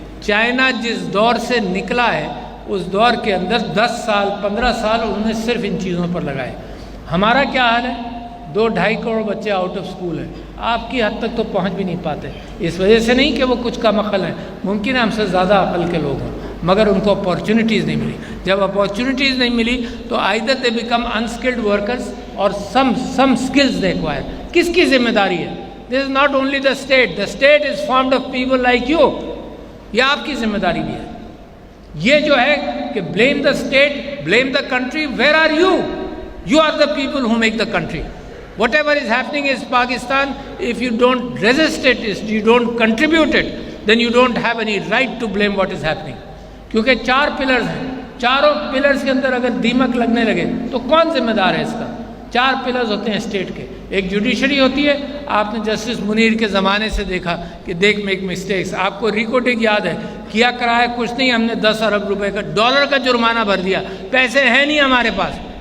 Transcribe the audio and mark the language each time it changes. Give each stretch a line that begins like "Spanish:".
Urdu: China جس دور سے نکلا ہے اس دور کے اندر 10 سال 15 سال انہوں نے صرف ان چیزوں پر لگائے. ہمارا کیا حال ہے؟ 2-2.5 کروڑ بچے آؤٹ آف اسکول ہیں. آپ کی حد تک تو پہنچ بھی نہیں پاتے. اس وجہ سے نہیں کہ وہ کچھ کم عقل ہیں, ممکن ہے ہم سے زیادہ عقل کے لوگ ہوں, مگر ان کو اپارچونیٹیز نہیں ملی. جب اپارچونیٹیز نہیں ملی تو
English: either they become unskilled workers or some skills they acquire.
Urdu: کس کی ذمہ داری ہے؟
English: This is not only the state. The state is formed of people like you.
Urdu: یہ آپ کی ذمہ داری بھی ہے. یہ جو ہے کہ
English: blame the state, blame the country, where are you? You are the people who make the country. Whatever is happening is Pakistan. If you don't resist it, if you don't contribute it, then you don't have any right to blame what is happening.
Urdu: کیونکہ 4 pillars ہیں, چاروں pillars کے اندر اگر دیمک لگنے لگے تو کون ذمہ دار ہے اس کا؟ 4 پلرز ہوتے ہیں اسٹیٹ کے. ایک جوڈیشری ہوتی ہے, آپ نے جسٹس منیر کے زمانے سے دیکھا کہ دیکھ
English: Make mistakes.
Urdu: آپ کو ریکارڈنگ یاد ہے, کیا کرایا کچھ نہیں, ہم نے 10 ارب روپے کا ڈالر کا جرمانہ بھر دیا, پیسے ہیں نہیں ہمارے پاس.